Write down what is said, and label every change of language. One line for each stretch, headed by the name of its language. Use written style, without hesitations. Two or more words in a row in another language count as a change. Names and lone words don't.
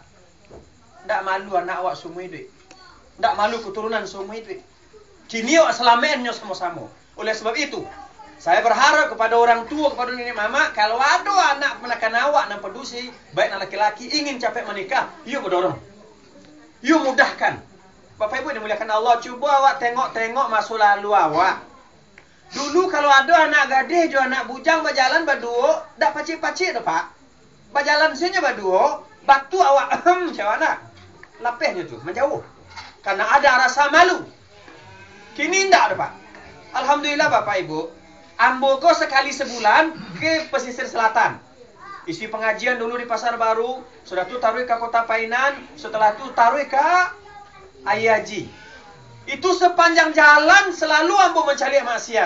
Indonesian: Tak malu anak awak semua hidup. Tak malu keturunan semua hidup. Kini awak selamainnya sama-sama. Oleh sebab itu, saya berharap kepada orang tua, kepada nenek mama, kalau ada anak menakan awak dan pedusi, baik anak laki-laki ingin capek menikah, yuk berdorong. Yuk mudahkan. Bapak Ibu yang dimuliakan Allah, cuba awak tengok-tengok masa lalu awak.
Minangkabau: Dulu kalau ada anak gadis, jo anak bujang berjalan berdua, tak pacik-pacik dah Pak.
Indonesian: Berjalan sini berdua, batu awak macam mana?
Minangkabau: Lapehnya tu menjauh. Karena ada rasa malu.
Indonesian: Kini tidak ada Pak. Alhamdulillah Bapak Ibu.
Minangkabau: Ambo ko
Indonesian: sekali sebulan ke pesisir selatan. Isi pengajian dulu di Pasar Baru. Sudah tu taruh ke Kota Painan. Setelah tu taruh ke Ayaji. Itu sepanjang jalan selalu ambo mencari maksiat.